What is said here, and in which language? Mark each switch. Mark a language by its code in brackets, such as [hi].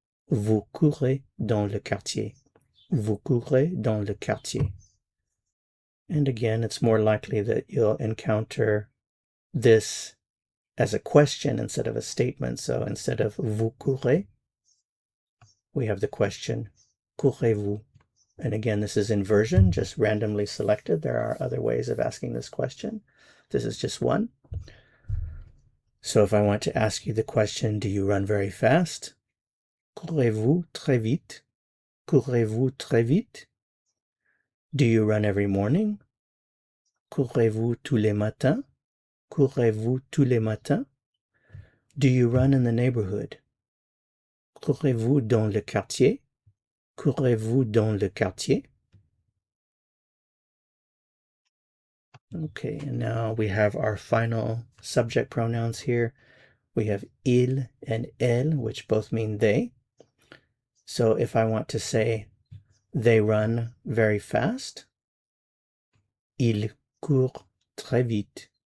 [fr] Vous courez dans le quartier. Vous courez dans le quartier. [en] And again, it's more likely that you'll encounter this as a question instead of a statement. So instead of [fr] vous courez, [en] we have the question, [fr] courez-vous? [en] And again, this is inversion, just randomly selected. There are other ways of asking this question. This is just one. So if I want to ask you the question, do you run very fast? [fr] Courez-vous très vite? Courez-vous très vite? [en] Do you run every morning? [fr] Courez-vous tous les matins? Courez-vous tous les matins? [en] Do you run in the neighborhood? [fr] Courez-vous dans le quartier? Courez-vous dans le quartier? [en] Okay, and now we have our final subject pronouns here. We have il and elle, which both mean they. So if I want to say they run very fast, [fr] ils courent très vite.